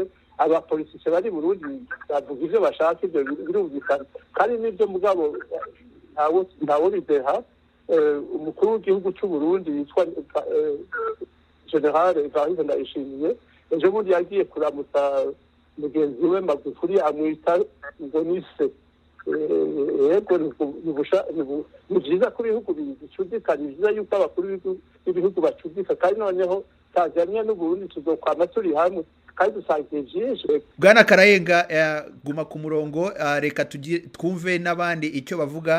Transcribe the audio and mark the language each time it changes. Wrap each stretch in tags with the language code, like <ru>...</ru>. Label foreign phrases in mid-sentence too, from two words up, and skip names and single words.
<rn>Abapolisi bari Burundi bavuga ivyo bashaka, ivyo birumvikana kandi n'ibyo mugabo ntawo bideha. Umukuru w'igihugu cy'u Burundi yitwa General Evariste Ndayishimiye ejo bundi yagiye kuramutsa mugenzi we Magufuli amwita ngo nise. Yego ni byiza ko ibihugu bicudika, ni byiza yuko abakuru b'ibihugu bacudika, kandi noneho Tanzania n'Uburundi tuzokwama turi hamwe kandi dusangiye byinshi. Bwana Karayenga, guma ku murongo, reka twumve n'abandi icyo bavuga.</rn>